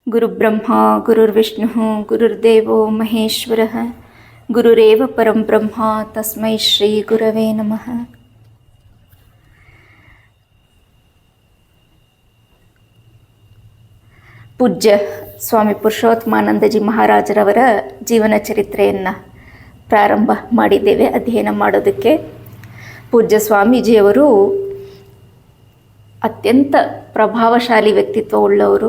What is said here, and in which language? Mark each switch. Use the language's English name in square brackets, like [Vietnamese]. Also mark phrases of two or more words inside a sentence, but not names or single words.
[Sanskrit] ಗುರುಬ್ರಹ್ಮ ಗುರುರ್ವಿಷ್ಣು ಗುರುರ್ದೇವೋ ಮಹೇಶ್ವರ ಗುರುರೇವ ಪರಂ ಬ್ರಹ್ಮ ತಸ್ಮೈ ಶ್ರೀ ಗುರವೇ ನಮಃ. [Kannada] ಪೂಜ್ಯ ಸ್ವಾಮಿ ಪುರುಷೋತ್ತಮಾನಂದಜಿ ಮಹಾರಾಜರವರ ಜೀವನ ಚರಿತ್ರೆಯನ್ನು ಪ್ರಾರಂಭ ಮಾಡಿದ್ದೇವೆ ಅಧ್ಯಯನ ಮಾಡೋದಕ್ಕೆ. ಪೂಜ್ಯ ಸ್ವಾಮೀಜಿಯವರು ಅತ್ಯಂತ ಪ್ರಭಾವಶಾಲಿ ವ್ಯಕ್ತಿತ್ವವುಳ್ಳವರು.